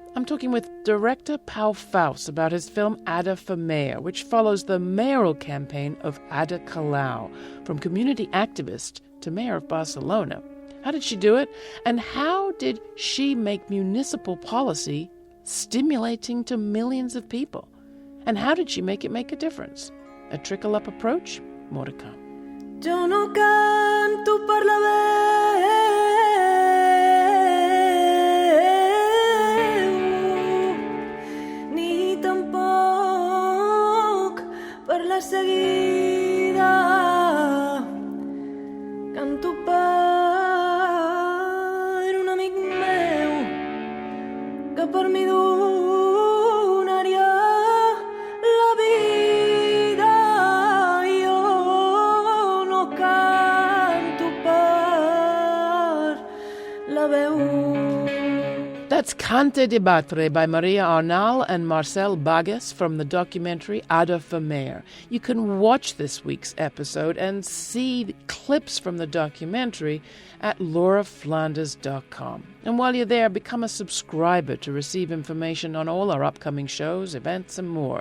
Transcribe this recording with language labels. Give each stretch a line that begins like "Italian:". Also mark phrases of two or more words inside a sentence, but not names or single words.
English: I'm talking with director Pau Faus about his film Ada for Mayor, which follows the mayoral campaign of Ada Colau, from community activist to mayor of Barcelona. How did she do it? And how did she make municipal policy stimulating to millions of people? And how did she make it make a difference? A trickle-up approach? More to come.
Catalan: Jo no canto per la veu, ni tampoc per la seguida. Canto per un amic meu que per mi donaria la vida. Jo no canto per la veu.
English: That's Cant de Batre by Maria Arnal and Marcel Bagés from the documentary Ada for Mayor. You can watch this week's episode and see the clips from the documentary at lauraflanders.com. And while you're there, become a subscriber to receive information on all our upcoming shows, events, and more.